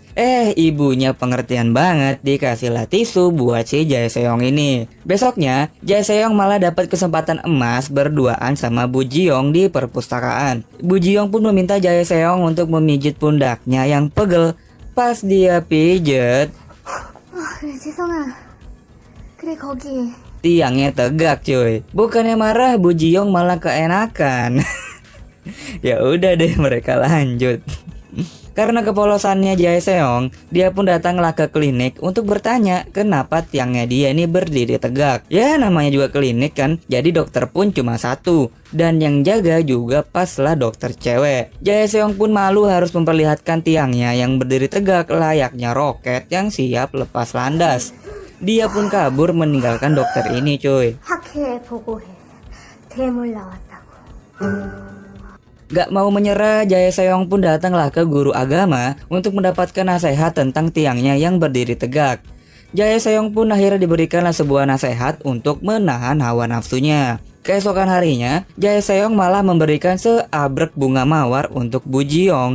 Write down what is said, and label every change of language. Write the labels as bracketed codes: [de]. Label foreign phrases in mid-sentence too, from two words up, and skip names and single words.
[id] Ibunya pengertian banget, dikasihlah tisu buat si Jae Seong ini. Besoknya, Jae Seong malah dapat kesempatan emas berduaan sama Bu Jiong di perpustakaan. Bu Jiong pun meminta Jae Seong untuk memijit pundaknya yang pegel. Pas dia pijet, [ko] 그래 지성아 그래 거기 [id] tiangnya tegak cuy. Bukannya marah, Bu Jiong malah keenakan. Ya udah deh mereka lanjut. Karena kepolosannya Jae Seong, dia pun datanglah ke klinik untuk bertanya kenapa tiangnya dia ini berdiri tegak. Ya namanya juga klinik kan, jadi dokter pun cuma satu. Dan yang jaga juga paslah dokter cewek. Jae Seong pun malu harus memperlihatkan tiangnya yang berdiri tegak layaknya roket yang siap lepas landas. Dia pun kabur meninggalkan dokter ini cuy. [ko] 학회에 보고해 대물 나왔다고 [id] Gak mau menyerah, Jae Seong pun datanglah ke guru agama untuk mendapatkan nasihat tentang tiangnya yang berdiri tegak. Jae Seong pun akhirnya diberikanlah sebuah nasihat untuk menahan hawa nafsunya. Keesokan harinya, Jae Seong malah memberikan seabrek bunga mawar untuk Bu Jiong.